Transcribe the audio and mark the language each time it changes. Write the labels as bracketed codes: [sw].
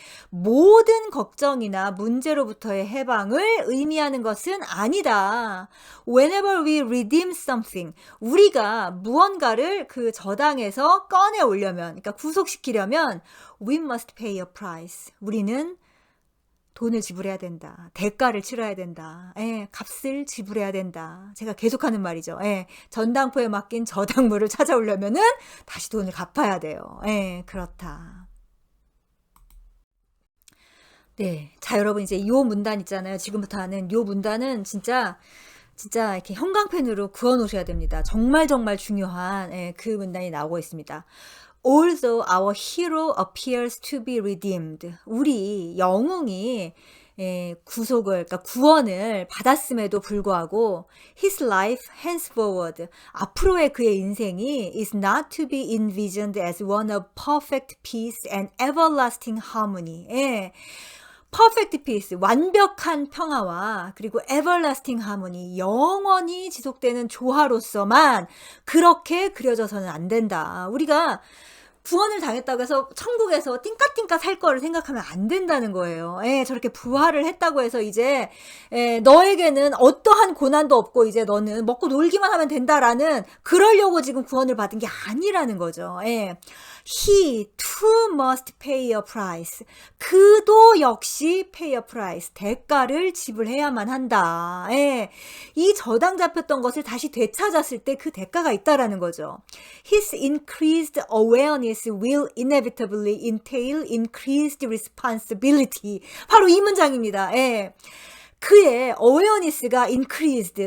[ko] 모든 걱정이나 문제로부터의 해방을 의미하는 것은 아니다. [en] Whenever we redeem something, [ko] 우리가 무언가를 그 저당에서 꺼내 오려면, 그러니까 구속시키려면 [en] we must pay a price. [ko] 우리는 돈을 지불해야 된다. 대가를 치러야 된다. 값을 지불해야 된다. 제가 계속하는 말이죠. 전당포에 맡긴 저당물을 찾아오려면은 다시 돈을 갚아야 돼요. 그렇다. 네. 자, 여러분, 이제 요 문단 있잖아요. 지금부터 하는 요 문단은 진짜 이렇게 형광펜으로 그어 놓으셔야 됩니다. 정말 중요한 그 문단이 나오고 있습니다. [en] Although our hero appears to be redeemed. [ko] 우리 영웅이 그러니까 구원을 받았음에도 불구하고 [en] his life henceforward, [ko] 앞으로의 그의 인생이 [en] is not to be envisioned as one of perfect peace and everlasting harmony. perfect peace, [ko] 완벽한 평화와 그리고 [en] everlasting harmony, [ko] 영원히 지속되는 조화로서만 그렇게 그려져서는 안 된다. 우리가 구원을 당했다고 해서 천국에서 띵까띵까 살 거를 생각하면 안 된다는 거예요. 저렇게 부활을 했다고 해서 이제 너에게는 어떠한 고난도 없고 이제 너는 먹고 놀기만 하면 된다라는, 그러려고 지금 구원을 받은 게 아니라는 거죠. [en] he too must pay a price. [ko] 그도 역시 [en] pay a price. [ko] 대가를 지불해야만 한다. 예. 이 저당 잡혔던 것을 다시 되찾았을 때 그 대가가 있다라는 거죠. [en] His increased awareness will inevitably entail increased responsibility. [ko] 바로 이 문장입니다. 예. 그의 awareness가 increased.